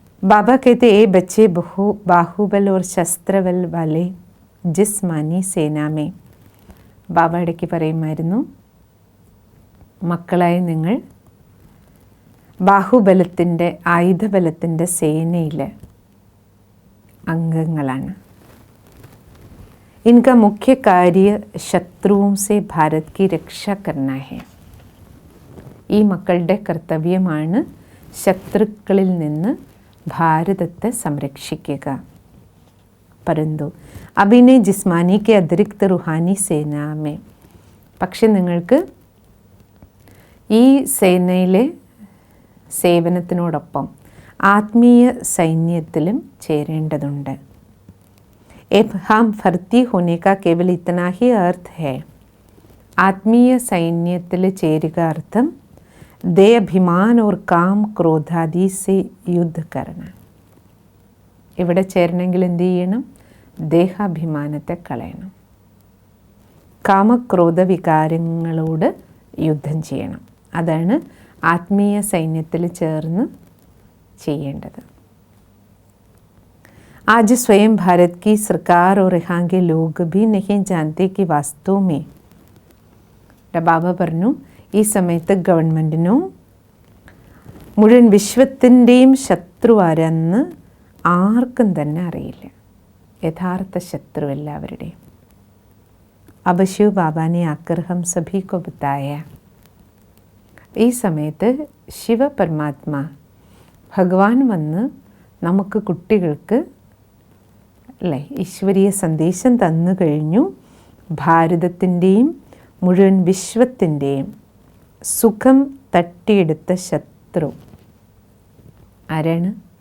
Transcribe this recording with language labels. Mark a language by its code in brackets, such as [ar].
[hi] ബാബ कहते ए बच्चे बाहुबल और शस्त्रबल वाले जिस्मानी सेना में, [ml] ബാബ ഇടയ്ക്ക് പറയുമായിരുന്നു, മക്കളായ നിങ്ങൾ ബാഹുബലത്തിൻ്റെ ആയുധബലത്തിൻ്റെ സേനയിലെ അംഗങ്ങളാണ്. [hi] इनका मुख्य कार्य शत्रुओं से भारत की रक्षा करना है. [ml] ഈ മക്കളുടെ കർത്തവ്യമാണ് ശത്രുക്കളിൽ നിന്ന് ഭാരതത്തെ സംരക്ഷിക്കുക. [hi] परंतु अभी ने जिस्मानी के अतिरिक्त रूहानी सेना में, [ml] പക്ഷെ നിങ്ങൾക്ക് ഈ സേനയിലെ സേവനത്തിനോടൊപ്പം ആത്മീയ സൈന്യത്തിലും ചേരേണ്ടതുണ്ട്. [hi] हम भर्ती होने का केवल इतना ही अर्थ है. [ml] ആത്മീയ സൈന്യത്തിൽ ചേരുക അർത്ഥം ദേ അഭിമാൻ [hi] और काम क्रोधादि से युद्ध करना. [ml] ഇവിടെ ചേരണമെങ്കിൽ എന്ത് ചെയ്യണം? ദേഹാഭിമാനത്തെ കളയണം. കാമക്രോധ വികാരങ്ങളോട് യുദ്ധം ചെയ്യണം. അതാണ് ആത്മീയ സൈന്യത്തിൽ ചേർന്ന് ചെയ്യേണ്ടത്. [hi] आज स्वयं भारत की सरकार और यहाँ के लोग भी नहीं जानते कि वास्तव में, [ml] ബാബ പറഞ്ഞു, ഈ സമയത്ത് ഗവൺമെൻറ്റിനോ മുഴുവൻ വിശ്വത്തിൻ്റെയും ശത്രു ആരെന്ന് ആർക്കും തന്നെ അറിയില്ല. യഥാർത്ഥ ശത്രു എല്ലാവരുടെയും. [hi] अब शिव बाबा ने आकर हम सभी को बताया. [ml] ഈ സമയത്ത് ശിവ പരമാത്മാ ഭഗവാൻ വന്ന് നമുക്ക് കുട്ടികൾക്ക് അല്ലേ ഈശ്വരീയ സന്ദേശം തന്നു കഴിഞ്ഞു. ഭാരതത്തിൻ്റെയും മുഴുവൻ വിശ്വത്തിൻ്റെയും സുഖം തട്ടിയെടുത്ത ശത്രു ആരാണ്?